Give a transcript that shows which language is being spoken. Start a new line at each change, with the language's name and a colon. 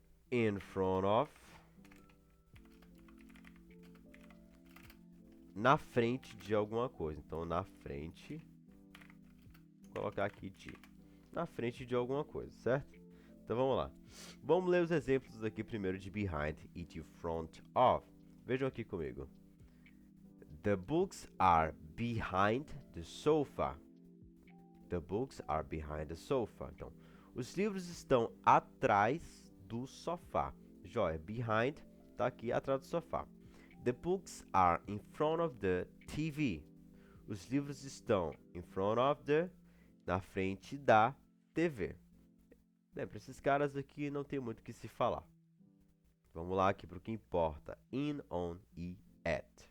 Portuguese: In front of, na frente de alguma coisa. Então, na frente, vou colocar aqui de, na frente de alguma coisa, certo? Então, vamos lá. Vamos ler os exemplos aqui primeiro de behind e de front of. Vejam aqui comigo.
English: The books are behind the sofa. The books are behind the sofa.
Portuguese: Então, os livros estão atrás do sofá. Joia, behind está aqui atrás do sofá.
English: The books are in front of the TV.
Portuguese: Os livros estão in front of the, na frente da TV. Lembra, esses caras aqui não tem muito o que se falar. Vamos lá aqui para o que importa. In, on e at.